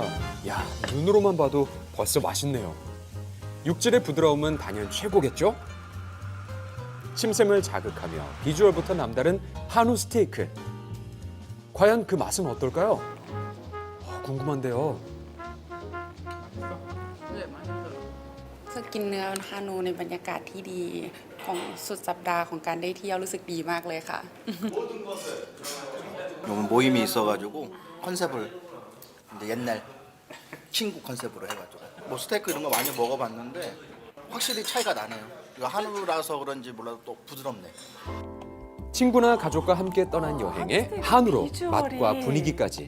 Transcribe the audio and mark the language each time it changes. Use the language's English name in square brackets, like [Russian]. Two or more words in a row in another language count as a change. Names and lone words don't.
[Korean] 야, 눈으로만 봐도 벌써 맛있네요. 육질의 부드러움은 단연 최고겠죠? 침샘을 자극하며 비주얼부터 남다른 한우 스테이크. 과연 그 맛은 어떨까요? 궁금한데요. [Thai] กินเนื้อฮานูในบรรยากาศที่ดีของสุดสัปดาห์ของการได้เที่ยวรู้สึกดีมากเลยค่ะ [Korean] 오늘 모임이 있어가지고 컨셉을 이제 옛날 친구 컨셉으로 해가지고 뭐 스테이크 이런 거 많이 먹어봤는데 확실히 차이가 나네요. 이거 한우라서 그런지 몰라도 또 부드럽네. 친구나 가족과 함께 떠난 여행에 한우로 맛과 분위기까지.